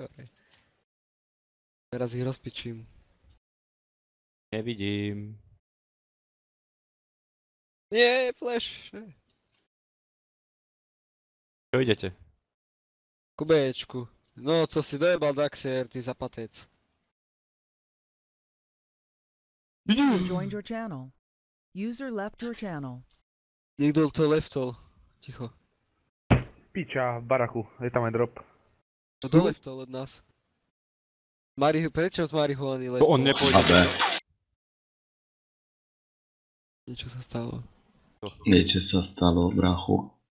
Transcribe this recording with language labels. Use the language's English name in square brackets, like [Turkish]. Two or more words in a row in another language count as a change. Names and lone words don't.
[Slovak] Teraz ich rozpičím. Nevidím. Nie, flash. Čo idete? Ku Bčku. No, to si dojebal Daxier, ty zapatec. [English] User joined your channel. User left your channel. [Slovak] Niekto to leftol. Ticho. Piča v baraku, je tam aj drop. To do leftol od nás. Prečo z marihuany leftol? To on nepôjde. AB. Niečo sa stalo. Niečo sa stalo, brachu.